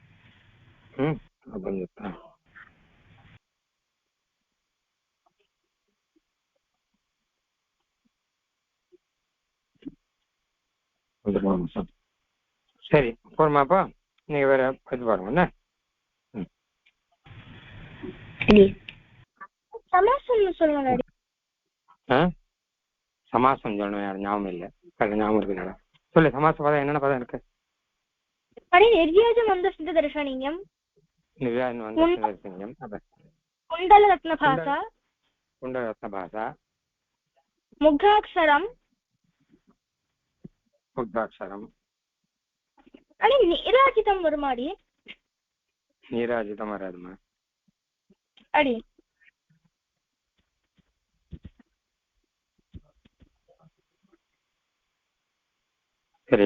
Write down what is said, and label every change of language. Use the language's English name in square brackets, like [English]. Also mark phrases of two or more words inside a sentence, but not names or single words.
[Tamil] சரி போருமாப்பா, நீங்க வேற இது பாருங்க. சமாசம் சொல்லுங்க. சமாசம் சொல்லணும், யாரும் ஞாபகம் இல்லை. ஞாபகம் இருக்கு சொல்லு. சமாச பதம் என்னென்ன பதம் இருக்கு? [Sanskrit] निर्व्याजमन्दस्मितदर्शनीयं कुण्डलरत्नभासा कुण्डलरत्नभासा [Tamil] मुग्धाक्षरं அடி நீராஜிதம் வருமாடி? நீராஜிதம் வராதுமா அடி. சரி.